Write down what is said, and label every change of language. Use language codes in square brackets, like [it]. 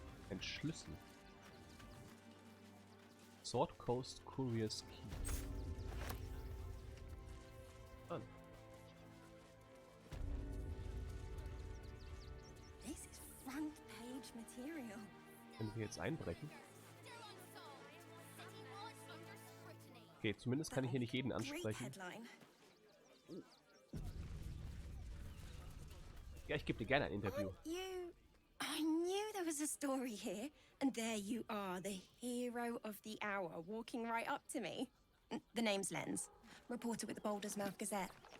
[de] Ein Schlüssel. [en] Sword Coast Courier's Key. An. This is front page material. [de] Können wir jetzt einbrechen? Okay, zumindest kann ich hier nicht jeden ansprechen. Ja, ich gebe dir gerne ein Interview. [en] I knew there was a story here, and there you are, the hero of the hour, walking right up to me. The name's Lens, reporter with the Baldur's Mouth Gazette.